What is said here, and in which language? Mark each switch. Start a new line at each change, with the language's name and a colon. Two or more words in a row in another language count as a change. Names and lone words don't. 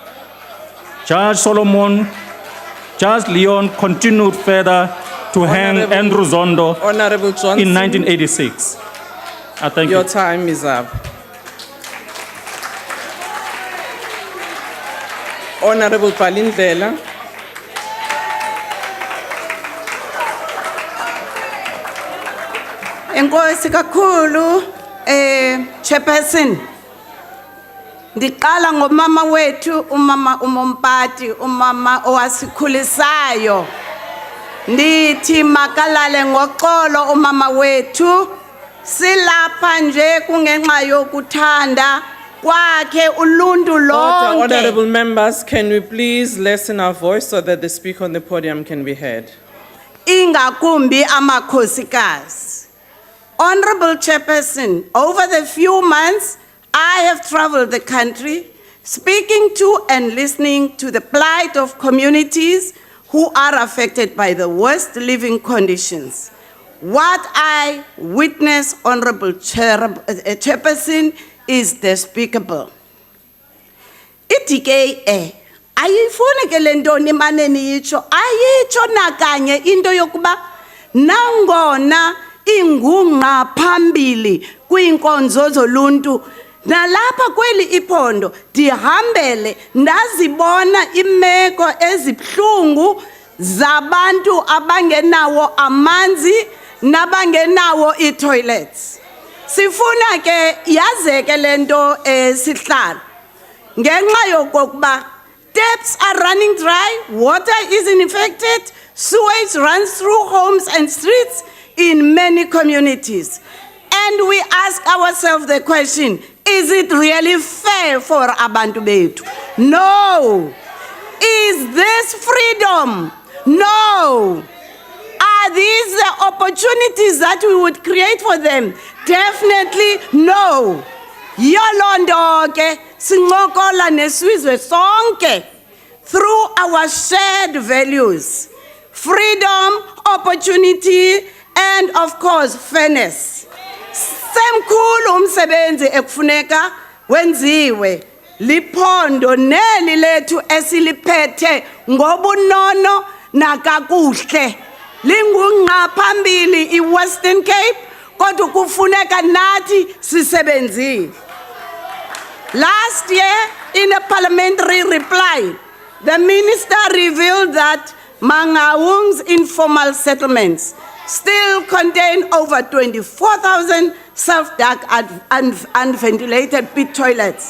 English: Judge Leon continued further to hang Honorable- Andrew Zondo Honorable Johnson, in 1986. I thank your you. time is up. Honorable Palindlela,
Xhosa: Enkosi kakhulu chairperson. Ndiqala ngomama wethu umama uMompati umama owasikhulisayo. Ndithi makalale ngoxolo umama wethu silapha nje kungenxa yokuthanda kwakhe uluntu lonke.
English: honorable members, can we please lessen our voice so that the speaker on the podium can be heard?
Xhosa: Ingakumbi amakhosikazi.
English: Honorable Chairperson, over the few months I have traveled the country, speaking to and listening to the plight of communities who are affected by the worst living conditions. What I witness, Honorable Chairperson, is despicable.
Xhosa: IDKA ayifuni ke lento nimaneni yicho ayicho nakanye into yokuba nangona ingungqa phambili kwinkonzo zoluntu nalapha kweli iphondo dihambele ndazibona imeko ezibhlungu zabantu abangenawo amanzi nabangenawo itoilets. Sifuna ke yazeke lento sihlala ngenxa yokokuba
English: taps are running dry, water is infected, sewage runs through homes and streets in many communities. And we ask ourselves the question, is it really fair for
Xhosa: abantu bethu?
English: No. Is this freedom? No. Are these the opportunities that we would create for them? Definitely no.
Xhosa: Yolondo ke sincokola nesizwe sonke
English: through our shared values. Freedom, opportunity, and of course fairness.
Xhosa: Semkhulu umsebenzi ekufuneka wenziwe liphondo neli lethu esiliphethe ngobunono nakakuhle. Lingungqa phambili iWestern Cape kodwa kufuneka nathi sisebenzile.
English: Last year in a parliamentary reply, the minister revealed that Mangaung's informal settlements still contain over 24,000 self-dug and unventilated pit toilets.